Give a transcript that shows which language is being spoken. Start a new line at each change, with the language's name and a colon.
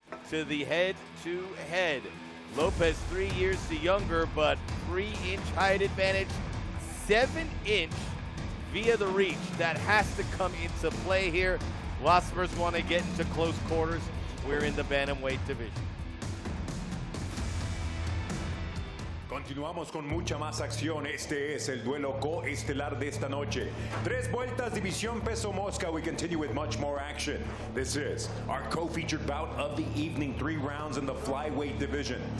English: To the head-to-head. Lopez 3 years the younger, but 3-inch height advantage, 7-inch via the reach. That has to come into play here. Wassmers want to get into close quarters. We're in the bantamweight division.
Spanish: Continuamos con mucha más acción. Este es el duelo coestelar de esta noche. 3 vueltas, división peso mosca.
English: We continue with much more action. This is our co-featured bout of the evening. 3 rounds in the flyweight division.